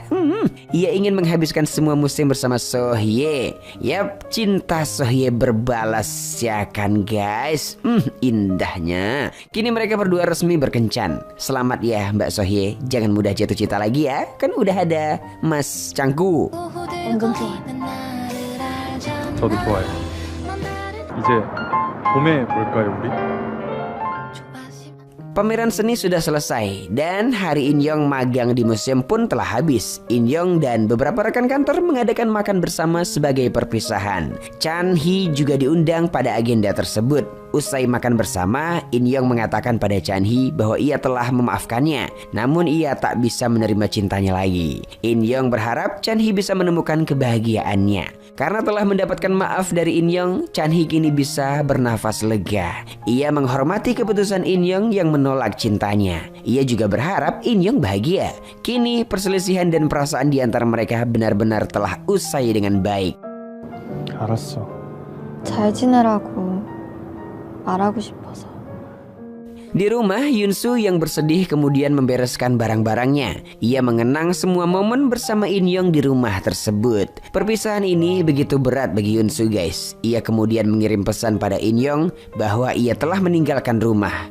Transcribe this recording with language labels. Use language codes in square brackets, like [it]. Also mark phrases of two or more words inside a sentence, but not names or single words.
[id] Ia ingin menghabiskan semua musim bersama Sohye. Yap, cinta Sohye berbalas ya kan guys. Indahnya. Kini mereka berdua resmi berkencan. Selamat ya Mbak Sohye, jangan mudah jatuh cinta lagi ya. Kan udah ada Mas Changku. [ko] 은근 좋아. 저도 좋아요. 이제 봄에 볼까요 우리? [id] Pameran seni sudah selesai dan hari In Young magang di museum pun telah habis. In Young dan beberapa rekan kantor mengadakan makan bersama sebagai perpisahan. Chan Hee juga diundang pada agenda tersebut. Usai makan bersama, In Young mengatakan pada Chan Hee bahwa ia telah memaafkannya, namun ia tak bisa menerima cintanya lagi. In Young berharap Chan Hee bisa menemukan kebahagiaannya. Karena telah mendapatkan maaf dari In Young, Chan Hee kini bisa bernafas lega. Ia menghormati keputusan In Young yang menolak cintanya. Ia juga berharap In Young bahagia. Kini perselisihan dan perasaan di antara mereka benar-benar telah usai dengan baik. [ko] 알았어. 잘 지내라고 말하고 싶어서. [id] Di rumah, Yoon Soo yang bersedih kemudian membereskan barang-barangnya. Ia mengenang semua momen bersama In Young di rumah tersebut. Perpisahan ini begitu berat bagi Yoon Soo guys. Ia kemudian mengirim pesan pada In Young bahwa ia telah meninggalkan rumah.